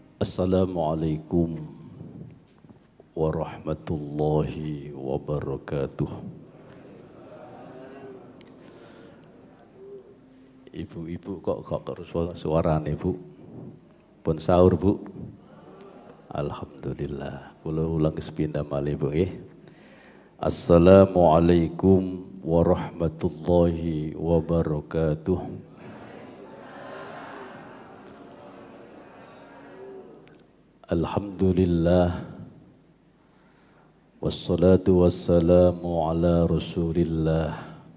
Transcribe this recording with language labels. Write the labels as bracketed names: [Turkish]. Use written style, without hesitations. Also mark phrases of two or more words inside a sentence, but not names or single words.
[Arabic] السلام عليكم ورحمة الله وبركاته. [Javanese] Ibu-ibu kok suarane Bu? Pun sahur Bu? Alhamdulillah. Kula ulang sepindah malih Bu nggih. [Arabic] السلام عليكم ورحمة الله وبركاته. Alhamdulillah. والصلاة والسلام على رسول الله.